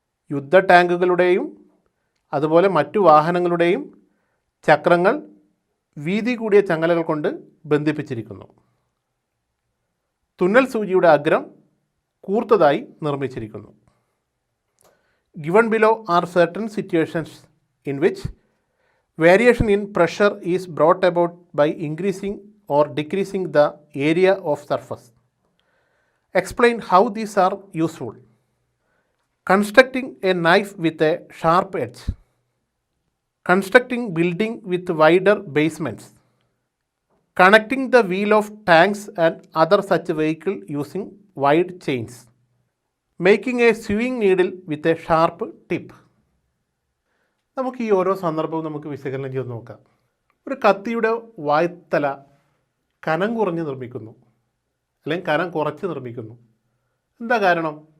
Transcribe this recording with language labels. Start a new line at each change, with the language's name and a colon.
Malayalam: യുദ്ധ ടാങ്കുകളുടെയും അതുപോലെ മറ്റു വാഹനങ്ങളുടെയും ചക്രങ്ങൾ വീതി കൂടിയ ചങ്ങലകൾ കൊണ്ട് ബന്ധിപ്പിച്ചിരിക്കുന്നു. തുന്നൽ സൂചിയുടെ അഗ്രം കൂർത്തതായി നിർമ്മിച്ചിരിക്കുന്നു.
English: Given below are certain situations in which variation in pressure is brought about by increasing or decreasing the area of surface. Explain how these are useful. Constructing a knife with a sharp edge. Constructing building with wider basements. Connecting the wheel of tanks and other such vehicle using wide chains. Making a swing needle with a sharp tip.
Malayalam: നമുക്ക് ഈ ഓരോ സന്ദർഭവും നമുക്ക് വിശകലനം ചെയ്ത് നോക്കാം. ഒരു കത്തിയുടെ വായ്ത്തല കനം കുറഞ്ഞ് നിർമ്മിക്കുന്നു, അല്ലെങ്കിൽ കനം കുറച്ച് നിർമ്മിക്കുന്നു. എന്താ കാരണം?